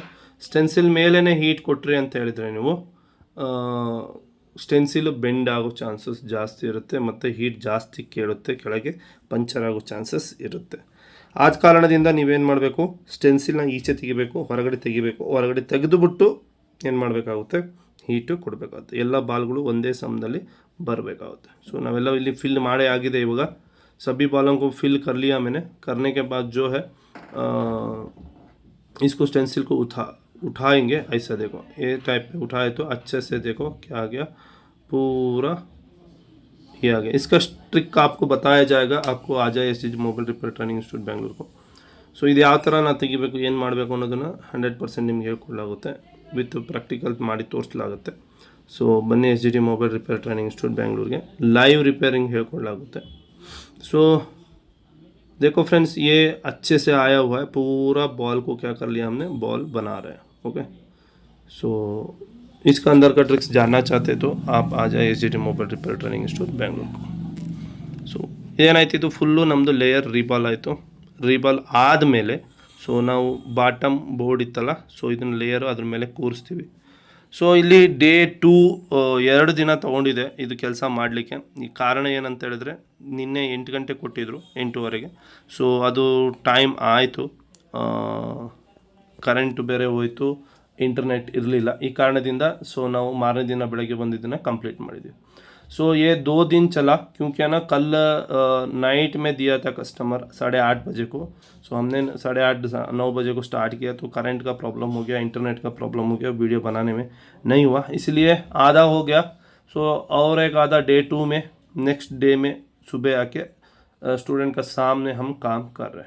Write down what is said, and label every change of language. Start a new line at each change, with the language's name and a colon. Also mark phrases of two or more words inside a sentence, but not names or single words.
Kannada: ಸ್ಟೆನ್ಸಿಲ್ ಮೇಲೇ ಹೀಟ್ ಕೊಟ್ರಿ ಅಂತ ಹೇಳಿದರೆ ನೀವು
English: stencil bend
Kannada: ಆಗೋ ಚಾನ್ಸಸ್ ಜಾಸ್ತಿ ಇರುತ್ತೆ, ಮತ್ತು ಹೀಟ್ ಜಾಸ್ತಿ ಕೇಳುತ್ತೆ, ಕೆಳಗೆ ಪಂಚರ್ ಆಗೋ ಚಾನ್ಸಸ್ ಇರುತ್ತೆ. ಆದ ಕಾರಣದಿಂದ ನೀವೇನು ಮಾಡಬೇಕು, ಸ್ಟೆನ್ಸಿಲ್ನ ಈಚೆ ತೆಗಿಬೇಕು, ಹೊರಗಡೆ ತೆಗಿಬೇಕು. ಹೊರಗಡೆ ತೆಗೆದುಬಿಟ್ಟು ಏನು ಮಾಡಬೇಕಾಗುತ್ತೆ, ಹೀಟು ಕೊಡಬೇಕಾಗುತ್ತೆ. ಎಲ್ಲ ಬಾಲ್ಗಳು ಒಂದೇ ಸಮದಲ್ಲಿ ಬರಬೇಕಾಗುತ್ತೆ. ಸೊ ನಾವೆಲ್ಲ ಇಲ್ಲಿ ಫಿಲ್ ಮಾಡೇ ಆಗಿದೆ. ಇವಾಗ
Hindi: सभी बालों को फिल कर लिया मैंने. करने के बाद जो है इसको स्टेंसिल को उठाएंगे. ऐसा देखो ये टाइप पे उठाए तो अच्छे से देखो क्या आ गया, पूरा ये आ गया. इसका ट्रिक आपको बताया जाएगा, आपको आ जाए एस जी मोबाइल रिपेयर ट्रेनिंग इंस्टीट्यूट बैंगलोर को.
Kannada: ಸೊ ಇದು ಯಾವ ಥರ ನಾವು ತೆಗಿಬೇಕು, ಏನು ಮಾಡಬೇಕು ಅನ್ನೋದನ್ನು 100% ನಿಮ್ಗೆ ಹೇಳ್ಕೊಡಲಾಗುತ್ತೆ,
English: with practical
Kannada: ಮಾಡಿ ತೋರಿಸಲಾಗುತ್ತೆ. ಸೊ ಬನ್ನಿ ಎಸ್ ಜಿ ಟಿ ಮೊಬೈಲ್ ರಿಪೇರ್ ಟ್ರೈನಿಂಗ್ ಇನ್ಸ್ಟಿಟ್ಯೂಟ್ बैंगलोर ಲೈವ್ ರಿಪೇರಿಂಗ್ ಹೇಳ್ಕೊಡಲಾಗುತ್ತೆ.
Hindi: सो देखो फ्रेंड्स, ये अच्छे से आया हुआ है. पूरा बॉल को क्या कर लिया हमने, बॉल बना रहे हैं. ओके, सो इसका अंदर का ट्रिक्स जानना चाहते तो आप आ जाए एस ಡಿ ಮೊಬೈಲ್ ರಿಪೇರ್ ಟ್ರೈನಿಂಗ್ ಇನ್ಸ್ಟಿಟ್ಯೂಟ್ ಬೆಂಗಳೂರು.
Kannada: ಸೊ ಏನಾಯ್ತಿತ್ತು, ಫುಲ್ಲು ನಮ್ಮದು
English: layer reball
Kannada: ಆಯಿತು. ರೀಬಾಲ್ ಆದಮೇಲೆ ಸೊ ನಾವು
English: bottom board
Kannada: ಇತ್ತಲ್ಲ, ಸೊ ಇದನ್ನು ಲೇಯರು ಅದ್ರ ಮೇಲೆ ಕೂರಿಸ್ತೀವಿ. ಸೊ ಇಲ್ಲಿ ಡೇ 2 2 ದಿನ ತೊಗೊಂಡಿದೆ ಇದು ಕೆಲಸ ಮಾಡಲಿಕ್ಕೆ. ಈ ಕಾರಣ ಏನಂತ ಹೇಳಿದ್ರೆ, ನಿನ್ನೆ 8 ಗಂಟೆ ಕೊಟ್ಟಿದ್ದರು, 8:30ಗೆ. ಸೊ ಅದು ಟೈಮ್ ಆಯಿತು, ಕರೆಂಟು ಬೇರೆ ಹೋಯಿತು, ಇಂಟರ್ನೆಟ್ ಇರಲಿಲ್ಲ. ಈ ಕಾರಣದಿಂದ ಸೊ ನಾವು ಮಾರನೇ ದಿನ ಬೆಳಗ್ಗೆ ಬಂದಿದ್ದನ್ನು कंप्लीट ಮಾಡಿದ್ವಿ.
Hindi: सो ये 2 दिन चला क्योंकि है ना, कल नाइट में दिया था कस्टमर 8:30 बजे को. सो हमने 8:30-9 बजे को स्टार्ट किया, तो करंट का प्रॉब्लम हो गया, इंटरनेट का प्रॉब्लम हो गया, वीडियो बनाने में नहीं हुआ, इसलिए आधा हो गया. सो और एक आधा डे 2 में,
English: next day
Hindi: में सुबह आके स्टूडेंट का सामने हम काम कर रहे हैं.